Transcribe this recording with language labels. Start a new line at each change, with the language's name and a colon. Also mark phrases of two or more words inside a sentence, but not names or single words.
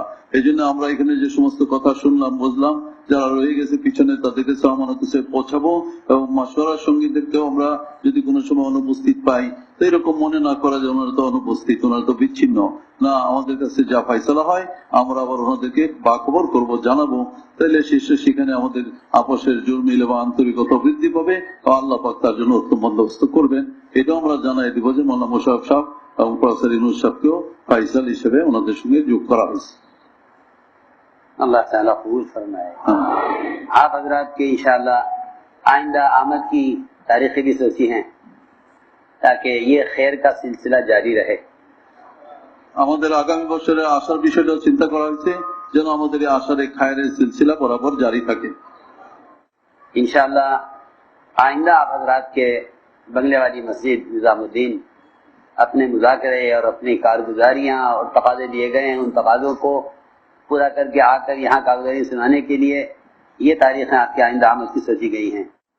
Bangla: এই জন্য আমরা এখানে যে সমস্ত কথা শুনলাম বুঝলাম যারা রয়ে গেছে পিছনে তাদের কাছে আমানত হিসেবে পৌঁছাবো এবং মাশওয়ারার সঙ্গীদেরকেও আমরা যদি কোনো সময় অনুপস্থিত পাই তো এরকম মনে না করা যে ওনারা তো অনুপস্থিত, ওনারা তো বিচ্ছিন্ন না, আমাদের কাছে যা ফাইসলা হয় আমরা আবার ওনাদেরকে বাখবর করবো, জানাবো. তাহলে শেষে সেখানে আমাদের আপসের জোর মিলে বা আন্তরিকতা বৃদ্ধি পাবে ও আল্লাহ পাক তার জন্য উত্তম বন্দোবস্ত করবেন. এটাও আমরা জানাই দিব যে মৌলানা মোশাররফ সাহেব এবং প্রফেসর ইউনূস সাহেবকেও ফাইসাল হিসেবে ওনাদের সঙ্গে যোগ করা হয়েছে.
Urdu: اللہ تعالیٰ قبول فرمائے. آپ حضرات کے انشاءاللہ آئندہ آمد کی تاریخیں بھی سوچی ہیں تاکہ یہ خیر کا سلسلہ جاری رہے.
Bangla: আমাদের আগামী বছরের আসার বিষয়টা চিন্তা করা হয়েছে যেন আমাদের এই আসার এই খায়ের সিলসিলা বরাবর জারি থাকে.
Urdu: انشاءاللہ آئندہ آپ حضرات کے بنگلے والی مسجد نظام الدین اپنے مذاکرے اور اپنی کارگزاریاں اور تقاضے دیے گئے ہیں ان تقاضوں کو پورا کر کے آ کر یہاں کارگزاری سنانے کے لیے یہ تاریخیں آپ کے آئندہ آمد کی سوچی گئی ہیں.